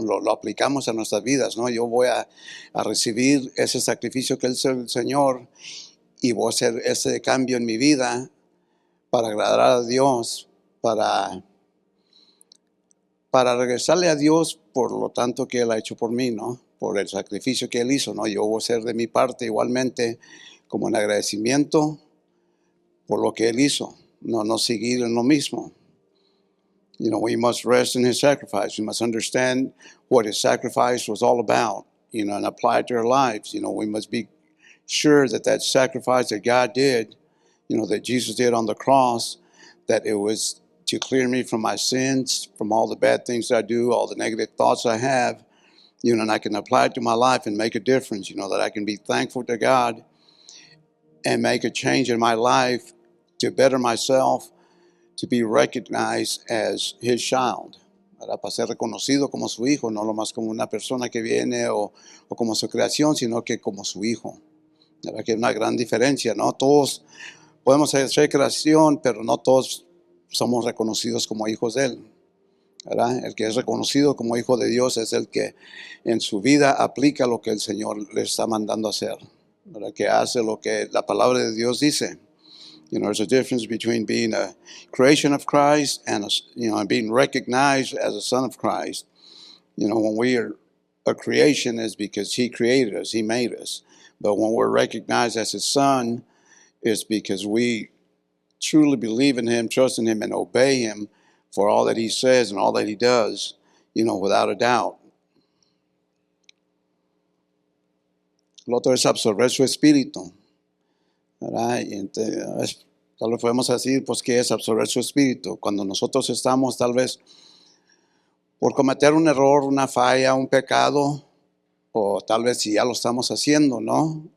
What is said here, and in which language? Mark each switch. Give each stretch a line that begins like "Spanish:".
Spanish: Lo aplicamos a nuestras vidas, ¿no? Yo voy a recibir ese sacrificio que es el Señor y voy a hacer ese cambio en mi vida para agradar a Dios, para regresarle a Dios por lo tanto que Él ha hecho por mí, ¿no? Por el sacrificio que Él hizo, ¿no? Yo voy a hacer de mi parte igualmente como en agradecimiento por lo que Él hizo, no seguir en lo mismo.
English: You know, we must rest in His sacrifice. We must understand what His sacrifice was all about, you know, and apply it to our lives. You know, we must be sure that that sacrifice that God did, you know, that Jesus did on the cross, that it was to clear me from my sins, from all the bad things I do, all the negative thoughts I have, you know, and I can apply it to my life and make a difference, you know, that I can be thankful to God and make a change in my life to better myself, to be recognized as His child,
Spanish: ¿verdad? Para ser reconocido como su hijo, no lo más como una persona que viene o como su creación, sino que como su hijo, ¿verdad? Que es una gran diferencia, ¿no? Todos podemos ser creación, pero no todos somos reconocidos como hijos de Él, ¿verdad? El que es reconocido como hijo de Dios es el que en su vida aplica lo que el Señor le está mandando hacer, ¿verdad? Que hace lo que la palabra de Dios dice.
English: You know, there's a difference between being a creation of Christ and, you know, and being recognized as a son of Christ. You know, when we are a creation is because He created us, He made us. But when we're recognized as His son, it's because we truly believe in Him, trust in Him, and obey Him for all that He says and all that He does, you know, without a doubt.
Spanish: Lo otro es absorber su espíritu, ¿verdad? Y entonces, tal vez podemos decir, pues, ¿qué es absorber su espíritu? Cuando nosotros estamos, tal vez, por cometer un error, una falla, un pecado, o tal vez si ya lo estamos haciendo, ¿no?